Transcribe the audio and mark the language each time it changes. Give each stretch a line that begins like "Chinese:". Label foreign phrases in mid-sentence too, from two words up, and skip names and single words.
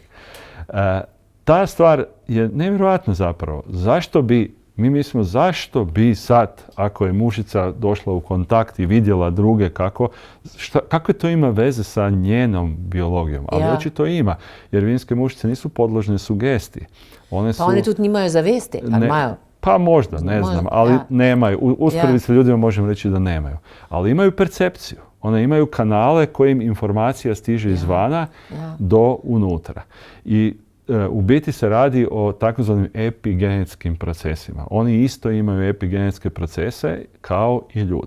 Croatian: Ta stvar je nevjerojatna zapravo. Mi mislimo zašto bi sad, ako je mušica došla u kontakt i vidjela druge kakve to ima veze sa njenom biologijom? Ali očito ima, jer vinske mušice nisu podložne sugestiji.
Slovenian: One tudi nimajo zavesti, ali imajo?
Croatian: Pa možda, ne znam, ali nemaju. Usporedbi sa ljudima možemo reći da nemaju. Ali imaju percepciju. One imaju kanale kojim informacija stiže izvana do unutra. I u biti se radi o takozvanim epigenetskim procesima. Oni isto imaju epigenetske procese kao i ljudi.